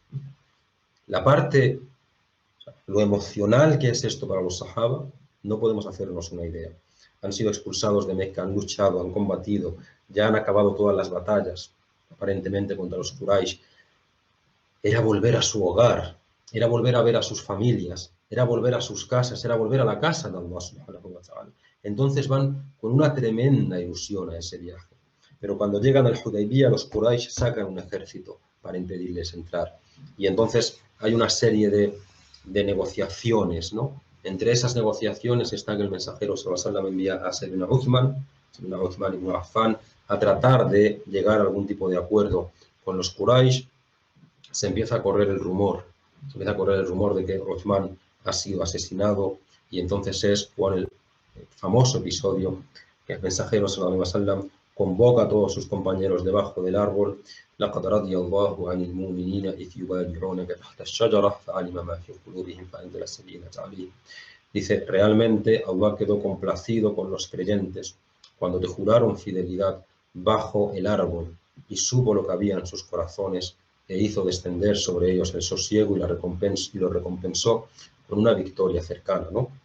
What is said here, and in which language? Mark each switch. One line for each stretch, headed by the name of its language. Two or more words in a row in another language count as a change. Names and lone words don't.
Spanish: La parte, lo emocional que es esto para los sahaba, no podemos hacernos una idea. Han sido expulsados de Meca, han luchado, han combatido, ya han acabado todas las batallas, aparentemente contra los Quraysh. Era volver a su hogar, era volver a ver a sus familias, era volver a sus casas, era volver a la casa de
Arabic: الله سبحانه وتعالى.
Spanish: Entonces van con una tremenda ilusión a ese viaje. Pero cuando llegan al Hudaybiyah, los Quraysh sacan un ejército para impedirles entrar. Y entonces hay una serie de negociaciones, ¿no? Entre esas negociaciones está que el mensajero
Arabic: صلى الله عليه وسلم
Spanish: envía a Sayyidina Uthman ibn Affan, a tratar de llegar a algún tipo de acuerdo con los Quraysh. Se empieza a correr el rumor de que Uthman ha sido asesinado, y entonces es por el famoso episodio que el mensajero
Arabic: صلى الله عليه وسلم
Spanish: convoca a todos sus compañeros debajo del árbol.
Arabic: لقد رضي الله عن المؤمنين إذ يبايعونك تحت الشجرة فعلم ما في قلوبهم فأنزل السكينة عليهم.
Spanish: Dice, realmente Allah quedó complacido con los creyentes cuando te juraron fidelidad bajo el árbol, y supo lo que había en sus corazones, e hizo descender sobre ellos el sosiego y lo recompensó con una victoria cercana, ¿no?